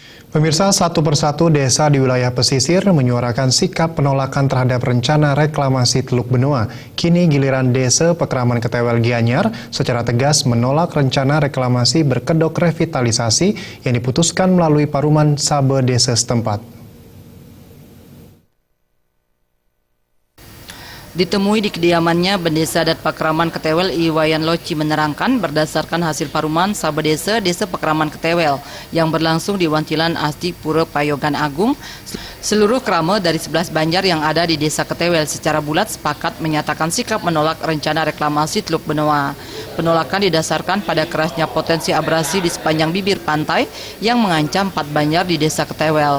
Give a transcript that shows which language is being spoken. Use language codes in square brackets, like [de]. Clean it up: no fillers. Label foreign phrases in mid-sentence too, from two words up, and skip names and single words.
[id] Pemirsa, satu persatu desa di wilayah pesisir menyuarakan sikap penolakan terhadap rencana reklamasi Teluk Benoa. Kini giliran Desa Pekraman Ketewel Gianyar secara tegas menolak rencana reklamasi berkedok revitalisasi yang diputuskan melalui Paruman Sabe desa setempat. Ditemui di kediamannya, Bendesa Adat Pakraman Ketewel Iwayan Loci menerangkan berdasarkan hasil paruman Sabe Desa Pakraman Ketewel yang berlangsung di Wantilan Asti Pura Payogan Agung, seluruh krama dari 11 banjar yang ada di Desa Ketewel secara bulat sepakat menyatakan sikap menolak rencana reklamasi Teluk Benoa. Penolakan didasarkan pada kerasnya potensi abrasi di sepanjang bibir pantai yang mengancam 4 banjar di Desa Ketewel.